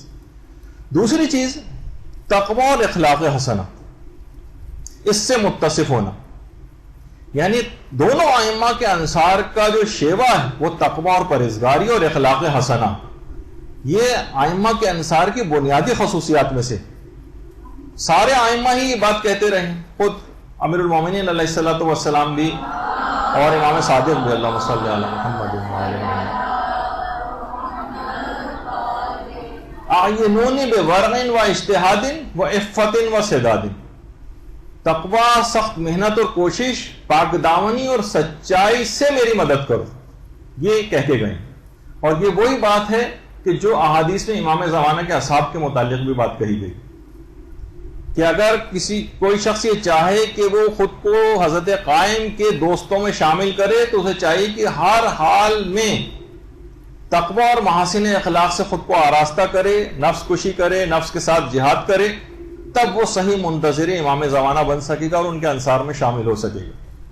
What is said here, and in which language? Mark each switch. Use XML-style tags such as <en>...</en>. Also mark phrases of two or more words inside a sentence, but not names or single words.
<ur>دوسری چیز تقوی اور اخلاق حسنہ، اس سے متصف ہونا، یعنی دونوں ائمہ کے انصار کا جو شیوا ہے وہ تقوی اور پرہیزگاری اور اخلاق حسنہ، یہ ائمہ کے انصار کی بنیادی خصوصیات میں سے۔ سارے ائمہ ہی یہ بات کہتے رہے، خود امیر المومنین</ur> <ar>علیہ الصلوۃ والسلام</ar> <ur>بھی اور امام صادق بھی،</ur> <ar>اللہم صلی علی محمد اعینون بورع و اجتہاد و عفت و سداد،</ar> <ur>تقوی، سخت محنت اور کوشش، پاک دامنی اور سچائی سے میری مدد کرو، یہ کہہ کے گئے۔ اور یہ وہی بات ہے کہ جو احادیث میں امام زمانہ کے اصحاب کے متعلق بھی بات کہی گئی کہ اگر کوئی شخص یہ چاہے کہ وہ خود کو حضرت قائم کے دوستوں میں شامل کرے تو اسے چاہیے کہ ہر حال میں تقوی اور محاسن اخلاق سے خود کو آراستہ کرے، نفس کشی کرے، نفس کے ساتھ جہاد کرے، تب وہ صحیح منتظر امام زمانہ بن سکے گا اور ان کے انصار میں شامل ہو سکے گا۔</ur>